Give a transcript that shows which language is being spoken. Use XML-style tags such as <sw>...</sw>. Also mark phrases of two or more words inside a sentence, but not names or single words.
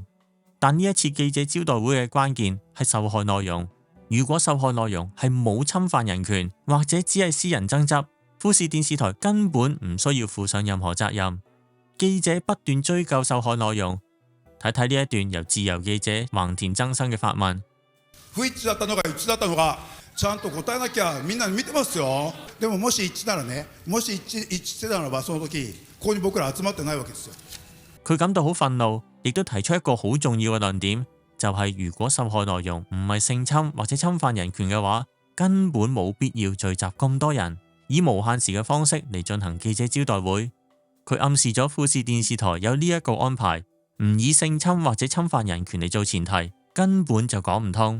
<yue>但呢一次記者招待會嘅關鍵係受害內容。如果受害內容係冇侵犯人權，或者只係私人爭執，富士電視台根本唔需要負上任何責任。記者不斷追究受害內容，睇睇呢一段由自由記者橫田增生嘅發問。</yue> <ja>不一致だったのか一致だったのかちゃんと答えなきゃみんな見てますよ。でももし一致ならね、もし一致してたならばその時ここに僕ら集まってないわけですよ。</ja> <yue>佢感到好憤怒，亦都提出一個好重要嘅論點，就係如果受害內容唔係性侵或者侵犯人權嘅話，根本冇必要聚集咁多人，以無限時嘅方式嚟進行記者招待會。佢暗示咗富士電視台有呢一個安排，唔以性侵或者侵犯人權嚟做前提，根本就講唔通。</yue>